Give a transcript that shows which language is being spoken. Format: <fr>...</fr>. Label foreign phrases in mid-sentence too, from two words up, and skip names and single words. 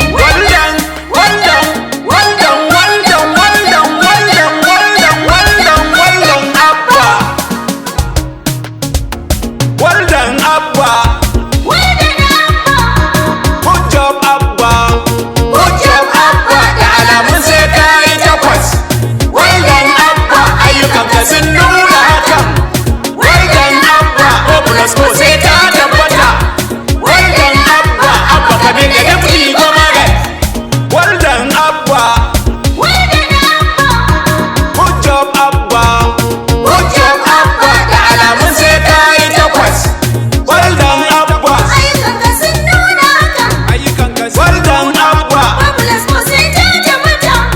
<en>Waldan, waldan, waldan, waldan, waldan, waldan, waldan, waldan, waldan, Abba. Well done, Abba. Well done, Abba. Good job, Abba. Good job, Abba.</en> <ha>Da alamun sai ka yi takwas.</ha> <en>Well done, Abba.</en> <ha>Ayyukanka sun nuna hakan.</ha> <en>Well done, Abba.</en> <ha>O plus O sai ta tabbata.</ha> <en>Well done, Abba, Abba Kabir da Deputy Comrade. Well done, Abba. Well done, Abba. Good job, Abba. Good job, Abba.</en> <ha>Da alamun sai ka yi takwas.</ha> <en>Well done, Abba.</en> <ha>Ayyukanka sun nuna haka. Ayyukanka sun</ha> <en>Well done, Abba.</en> <ha>Babu lasko sai canja mata.</ha>